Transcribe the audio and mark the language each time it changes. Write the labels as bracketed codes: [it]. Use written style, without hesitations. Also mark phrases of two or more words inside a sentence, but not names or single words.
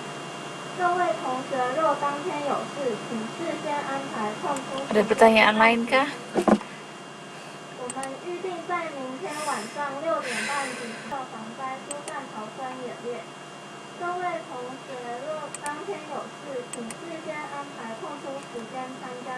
[zh] 各位同学若当天有事，请事先安排空出。 [id] Ada pertanyaan lain kah? [zh] 我们预定在明天晚上6点半举行防灾疏散逃生演练。各位同学若当天有事，请事先安排空出时间参加。